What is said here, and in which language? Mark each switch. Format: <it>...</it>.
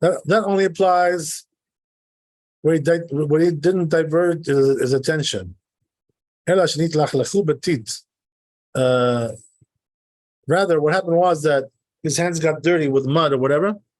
<en>That only applies where he didn't divert his attention.</en> <he>Ella, שנתלכלכו בטיט.</he> <en>Rather, what happened was that his hands got dirty with mud or whatever.</en>